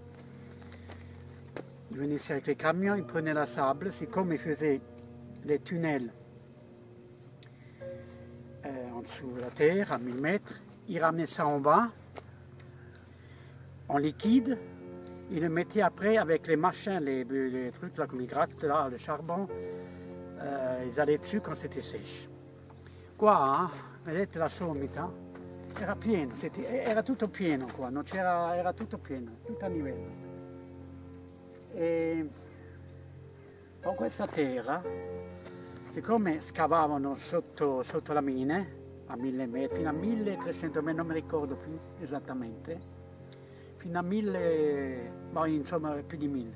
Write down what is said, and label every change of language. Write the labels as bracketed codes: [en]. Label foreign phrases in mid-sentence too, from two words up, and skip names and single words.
[fr] Ils venaient ici avec les camions, ils prenaient la sable, c'est comme ils faisaient les tunnels en dessous de la terre, à 1000 mètres, ils ramenaient ça en bas, en liquide, ils le mettaient après avec les machins, les trucs là comme ils grattent là, le charbon, ils allaient dessus quand c'était sèche. [it] Qua, vedete la sommità, era pieno, era tutto pieno qua, non c'era, era tutto pieno, tutto a livello. E con questa terra, siccome scavavano sotto la mine, a 1000 metri, fino a 1300 metri, non mi ricordo più esattamente, fino a 1000, ma insomma più di 1000.